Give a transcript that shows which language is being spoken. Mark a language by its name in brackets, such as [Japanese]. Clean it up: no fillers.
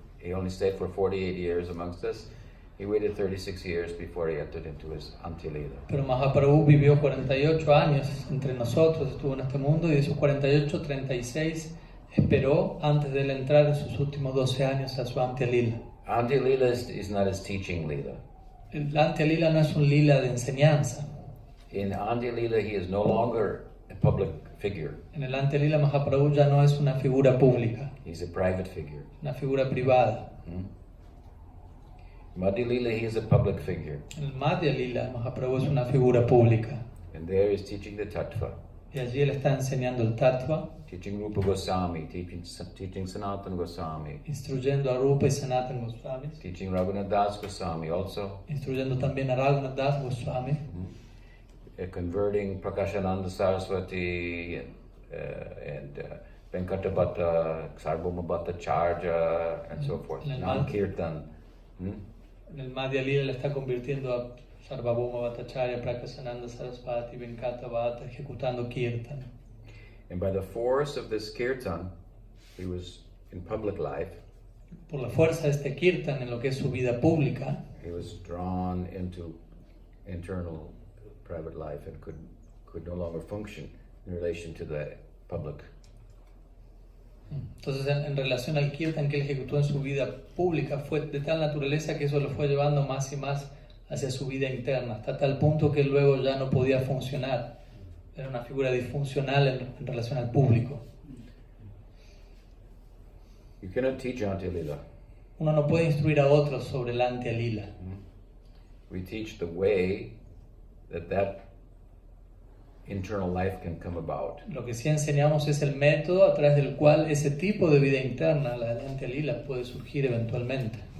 [English] He only stayed for 48 years amongst us. He waited 36 years before he entered into his Antya-lila. [Spanish] Pero Mahaprabhu vivió 48 años entre nosotros, estuvo en este mundo, y de esos 48, 36 esperó antes de él entrar en sus últimos 12 años a su Antya-lila. [English] Antya-lila is not his teaching lila. [Spanish] El Antya-lila no es un lila de enseñanza. [English] In Antya-lila, he is no longer a public figure. [Spanish] En el Antya-lila Mahaprabhu ya no es una figura pública, [English] He's a private figure. [Spanish] una figura privada. [English] Madhya-lila, he is a public figure. [Spanish] En el Madhya-lila Mahaprabhu es una figura pública. [English] And there he's teaching the tattva. [Spanish] Y allí él está enseñando el tattva, [English] teaching Rupa Goswami, teaching Sanatana Goswami, [Spanish] instruyendo a Rupa y Sanatana Goswami, [English] teaching Raghunath Das Goswami also, [Spanish] instruyendo también a Raghunath Das Goswami, [English] converting Prakashananda Saraswati and Venkatabhatta, Sarvabhaumabhatta Charja, and so forth. Nam Kirtan. [Spanish] En el Madhya-lila le está convirtiendo a Sarvabhauma Bhattacharya, Prakashananda Saraswati, Venkata Bhatta, ejecutando kirtan. [English] And by the force of this kirtan, he was in public life. [Spanish] Por la fuerza de este kirtan en lo que es su vida pública, [English] He was drawn into internal private life and could no longer function in relation to the public. [Spanish] Entonces en relación al kirtan que él ejecutó en su vida pública fue de tal naturaleza que eso lo fue llevando más y más hacia su vida interna, hasta tal punto que luego ya no podía funcionar. Era una figura disfuncional en relación al público. [English] You cannot teach Antya-lila. [Spanish] Uno no puede instruir a otros sobre el Antya-lila. [English] We teach the way that internal life can come about. [Spanish] Lo que sí enseñamos es el método a través del cual ese tipo de vida interna, la del Antya-lila, puede surgir eventualmente.